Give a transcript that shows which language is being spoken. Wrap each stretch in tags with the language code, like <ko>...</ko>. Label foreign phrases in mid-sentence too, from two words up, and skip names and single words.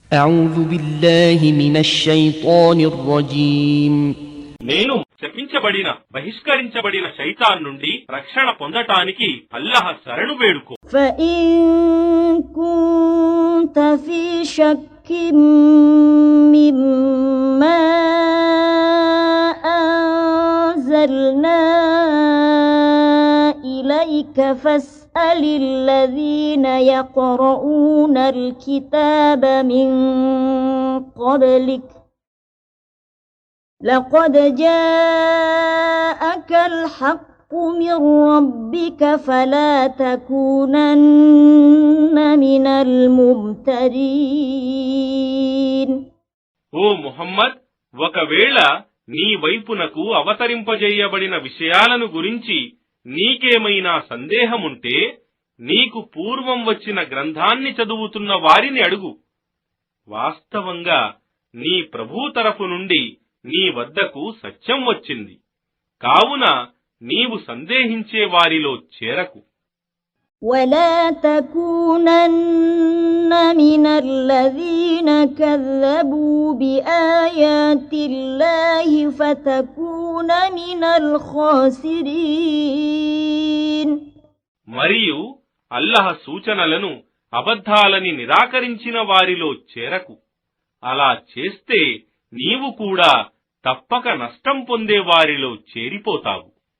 <ar>أعوذ بالله من الشيطان الرجيم</ar> <te>నేను శపించబడిన బహిష్కరించబడిన శైతాన్ నుండి రక్షణ పొందటానికి అల్లాహ్ శరణు వేడుకో.</te> <ar>فإن كنت في شك مما أنزلنا إليك فاسأل الذين يقرؤون الكتاب من قبلك لقد جاءك الحق من ربك فلا تكونن من الممترين.</ar> <te>ఓ ముహమ్మద్, ఒకవేళ నీ వైపునకు అవతరింపజేయబడిన విషయాలను గురించి నీకేమైనా సందేహముంటే నీకు పూర్వం వచ్చిన గ్రంథాన్ని చదువుతున్న వారిని అడుగు. వాస్తవంగా నీ ప్రభూ తరఫు నుండి నీ వద్దకు సత్యం వచ్చింది, కావున నీవు సందేహించే వారిలో చేరకు.</te> <ar>ولا تكونن من الذين كذبوا بآيات الله فتكون من الخاسرين.</ar> <te>మరియు అల్లాహ్ సూచనలను అబద్ధాలని నిరాకరించిన వారిలో చేరకు. అలా చేస్తే నీవు కూడా తప్పక నష్టం పొందే వారిలో చేరిపోతావు.</te>